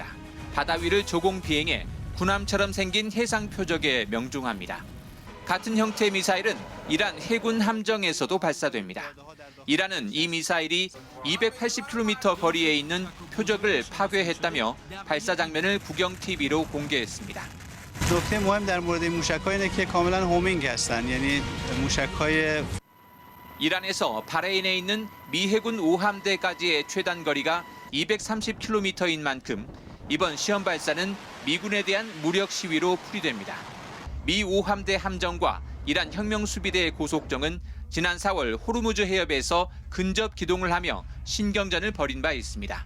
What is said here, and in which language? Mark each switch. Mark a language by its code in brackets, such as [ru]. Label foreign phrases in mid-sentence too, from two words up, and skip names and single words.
[ko] 바다 위를 조공 비행해 군함처럼 생긴 해상 표적에 명중합니다. 같은 형태의 미사일은 이란 해군 함정에서도 발사됩니다. 이란은 이 미사일이 280km 거리에 있는 표적을 파괴했다며 발사 장면을 국영 TV로 공개했습니다. [fa] نکته مهم در مورد این موشک‌ها اینه که کاملا هومینگ هستن. یعنی موشک‌های [ko] 이란에서 바레인에 있는 미 해군 5함대까지의 최단 거리가 230km인 만큼 이번 시험 발사는 미군에 대한 무력 시위로 풀이됩니다. 미 5함대 함정과 이란 혁명수비대 고속정은 지난 4월 호르무즈 해협에서 근접 기동을 하며 신경전을 벌인 바 있습니다.